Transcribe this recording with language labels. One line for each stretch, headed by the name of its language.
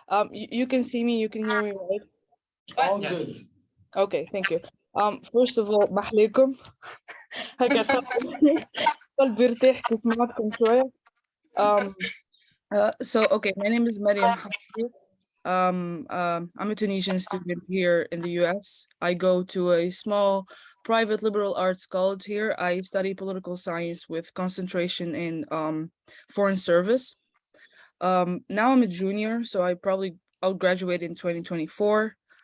English: You can see me, you can hear me, right? All Yes. good. Okay, thank you. First of all,
Arabic: محليكم هكا قلبي ارتاح كي سمعتكم شوية.
English: So okay, my name is Mariam Hamdi. I'm a Tunisian student here in the US. I go to a small private liberal arts college here. I study political science with concentration in foreign service. Now I'm a junior, so I'll graduate in 2024.